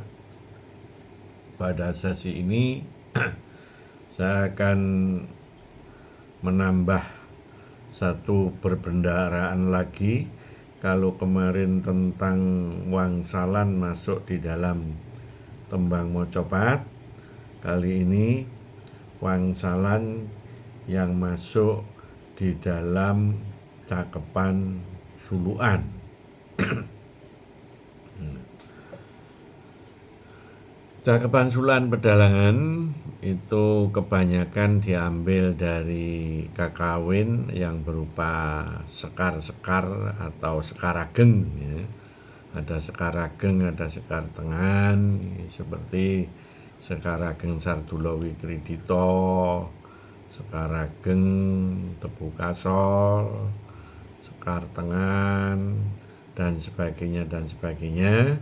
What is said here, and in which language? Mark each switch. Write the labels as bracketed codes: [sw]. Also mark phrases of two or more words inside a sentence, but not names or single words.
[id] Pada sesi ini saya akan menambah satu perbendaharaan lagi. Kalau kemarin tentang wangsalan masuk di dalam tembang mocopat, kali ini wangsalan yang masuk di dalam cakepan suluan. Cakepan suluan pedalangan itu kebanyakan diambil dari kakawin yang berupa sekar-sekar atau sekarageng, ya. Ada sekarageng, ada sekar tengan, seperti sekarageng Sardula Wikridita, sekarageng Tebu Kasol, sekar tengan, dan sebagainya dan sebagainya.